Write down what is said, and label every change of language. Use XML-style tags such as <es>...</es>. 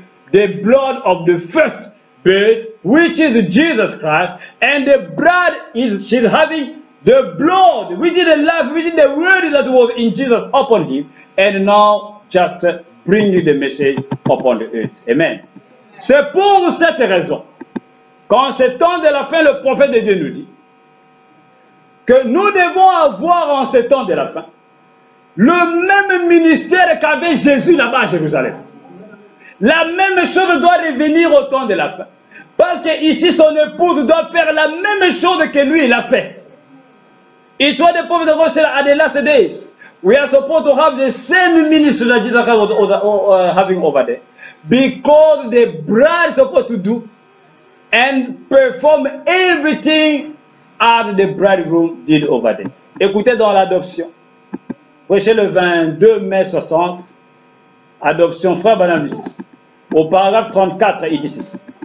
<en>the blood of the first bird, which is Jesus Christ, and the bride she's having the blood, which is the life, which is the word that was in Jesus upon him, and now just bringing the message upon the earth. Amen.</en> <fr>C'est pour cette raison qu'en ce temps de la fin, le prophète de Dieu nous dit que nous devons avoir en ce temps de la fin le même ministère qu'avait Jésus là-bas à Jérusalem. La même chose doit revenir au temps de la fin. Parce que ici, son épouse doit faire la même chose que lui, il a fait.</fr> <en>It's what the prophet of God said at the last days. We are supposed to have the same ministry that Jesus Christ was having over there. Because the bride is supposed to do and perform everything as the bridegroom did over there.</en> <fr>Écoutez dans l'adoption. Prêché le 22 mai 60. Adoption, Frère Branham dit ceci. Au paragraphe 34, il dit ceci.</fr>